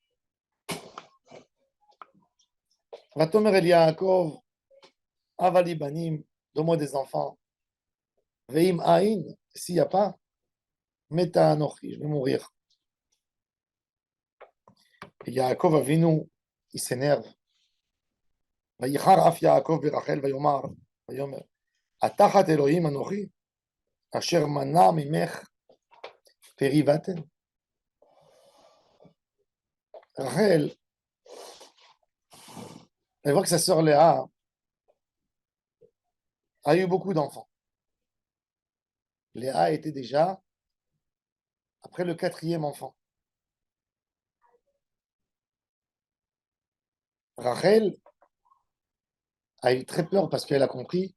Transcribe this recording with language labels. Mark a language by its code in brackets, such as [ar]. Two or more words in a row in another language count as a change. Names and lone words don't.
[he] ותאמר אל יעקב, הבה לי בנים, [fr] donne-moi des enfants. [he] ואם אין, [fr] s'il n'y a pas, [he] מתה אנוכי, [fr] je vais mourir. Et Yaakov Avinu, il s'énerve. [he] ויחר אף יעקב ברחל ויאמר התחת אלוהים אנוכי אשר מנע ממך פרי בטן. [fr] Rachel, elle voit que sa sœur Léa a eu beaucoup d'enfants. Léa était déjà après le 4e enfant. Rachel a eu très peur parce qu'elle a compris.